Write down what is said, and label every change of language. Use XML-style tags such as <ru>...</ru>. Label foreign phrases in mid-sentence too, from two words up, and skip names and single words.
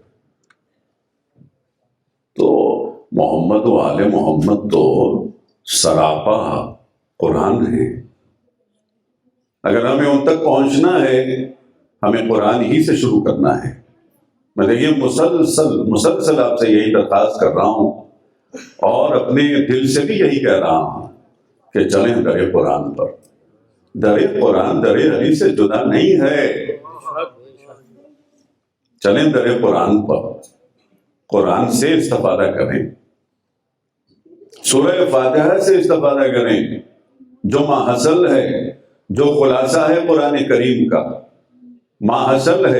<ur>تو محمد و آل محمد تو سراپا قرآن ہے۔ اگر ہمیں ان تک پہنچنا ہے، ہمیں قرآن ہی سے شروع کرنا ہے۔ میں دیکھیے مسلسل آپ سے یہی درخواست کر رہا ہوں، اور اپنے دل سے بھی یہی کہہ رہا ہوں کہ چلیں در قرآن پر۔ در قرآن در علی سے جدا نہیں ہے، چلیں در قرآن پر، قرآن سے استفادہ کریں، سورہ فاتحہ سے استفادہ کریں، جو ماحصل ہے، جو خلاصہ ہے قرآن کریم کا، ماحصل ہے۔</ur>